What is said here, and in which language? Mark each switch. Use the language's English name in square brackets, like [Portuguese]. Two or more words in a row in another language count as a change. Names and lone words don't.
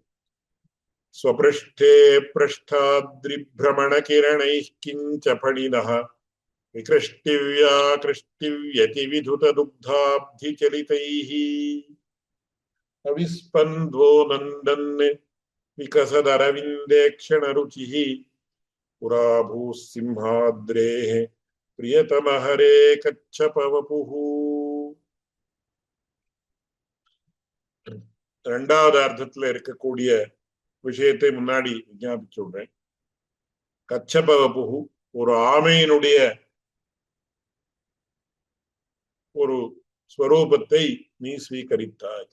[Sanskrit] स्वपृष्ठे भ्रष्टाद्रिभ्रमणकिरणैः किञ्च फणिनः विकृष्टिव्याकृष्टिव्यतिविधुतदुग्धाब्धिचलितैः अविस्पन्दो नन्दन् विकसदरविन्दे क्षणरुचिः पुरा भूः सिंहाद्रेः प्रियतम हरे कच्छपवपुः. [Tamil] இரண்டாவது அர்த்தத்துல இருக்கக்கூடிய விஷயத்தை முன்னாடி விஞ்ஞாபிச்சு விடுறேன். கச்சபவபுகு ஒரு ஆமையினுடைய ஒரு ஸ்வரூபத்தை நீ ஸ்வீகரித்தாய்.